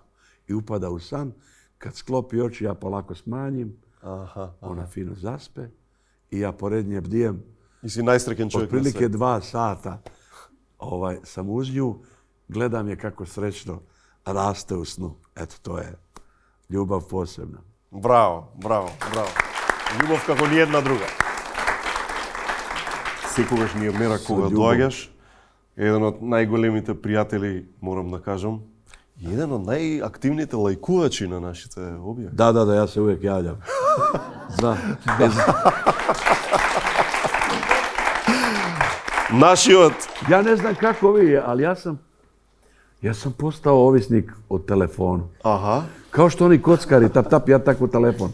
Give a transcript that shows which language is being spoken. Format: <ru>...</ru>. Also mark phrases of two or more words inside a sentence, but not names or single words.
<sr>I upada u san, kad sklopi oči ja polako smanjim, ona fino zaspe i ja pored nje bdijem. I si najsrećen čovjek na otprilike 2 sata sam uz nju, gledam je kako srećno raste u snu. Eto, to je ljubav posebna.</sr> <mk>Браво. Љубов како ни една друга. Секогаш ми е мера кога доаѓаш. Еден од најголемите пријатели, морам да кажам, и еден од најактивните лајкувачи на нашите објави.</mk> <sr>Da, ja se uvijek javljam.</sr> <mk>Нашиот.</mk> <sr>Ja ne znam kako vi, ali ja sam postao ovisnik o telefonu. Kao što oni kockari, tap, ja tako telefon.</sr>